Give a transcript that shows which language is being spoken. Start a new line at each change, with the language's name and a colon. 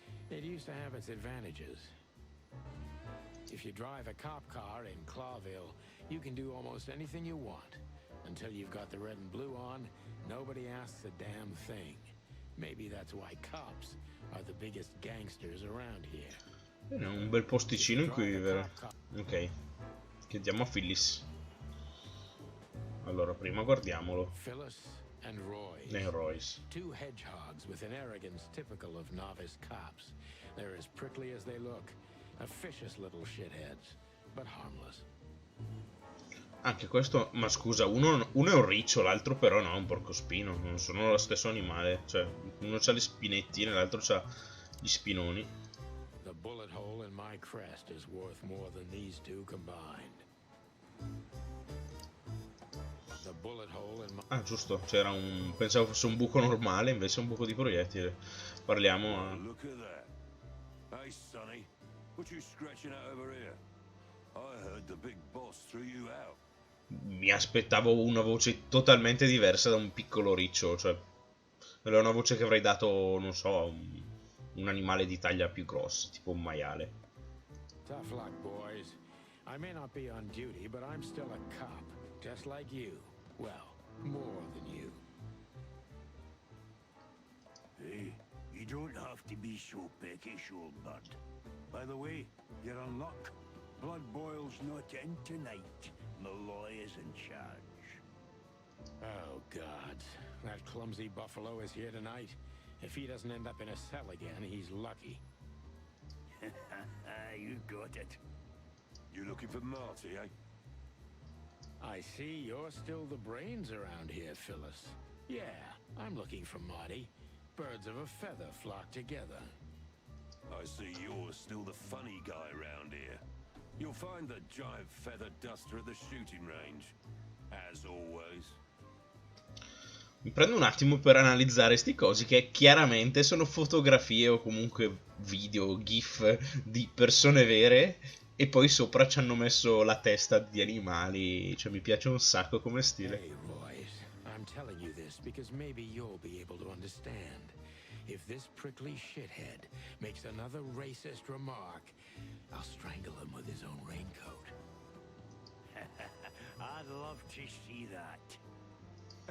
English: It used to have its advantages. If you drive a cop car in Clawville, you can do almost anything you want. Until you've got the red and blue on, nobody asks a damn thing. Maybe that's why cops are the biggest gangsters around here.
Italian: È un bel posticino in cui vivere. Ok. Chiediamo a Phyllis. Allora, prima guardiamolo.
English: And Royce. 2 hedgehogs with an arrogance typical of novice cops. They're as prickly as they look. Officious little shitheads, but harmless.
Italian: Anche questo, ma scusa, uno è un riccio, l'altro però no, è un porcospino. Non sono lo stesso animale. Cioè, uno c'ha le spinettine, l'altro c'ha gli spinoni.
English: The bullet hole in my crest is worth more than these 2 combined. The bullet hole in my...
Italian: Ah, giusto, c'era un... Pensavo fosse un buco normale, invece è un buco di proiettile. Parliamo a...
English: Look at that. Hey, Sonny, what you scratching at over here? I heard the big boss threw you out.
Italian: Mi aspettavo una voce totalmente diversa da un piccolo riccio, cioè... Era una voce che avrei dato, non so, un animale di taglia più grossa, tipo un maiale.
English: Tough luck, boys. I may not be on duty, but I'm still a cop, just like you. Well, more than you. Hey, you don't have to be so peckish, old bud. By the way, you're on luck. Blood Boil's not in tonight. Malloy is in charge. Oh, God. That clumsy buffalo is here tonight. If he doesn't end up in a cell again, he's lucky. You got it. You looking for Marty, eh? I see you're still the brains around here, Phyllis. Yeah, I'm looking for Marty. Birds of a feather flock together. I see you're still the funny guy around here. You'll find the giant feather duster at the shooting range. As always.
Italian: Mi prendo un attimo per analizzare sti cosi che chiaramente sono fotografie o comunque video, gif di persone vere e poi sopra ci hanno messo la testa di animali, cioè mi piace un sacco come stile.
English: Hey, Royce, I'm telling you this because maybe you'll be able to understand. If this prickly shithead makes another racist remark, I'll strangle him with his own raincoat. I'd love to see that.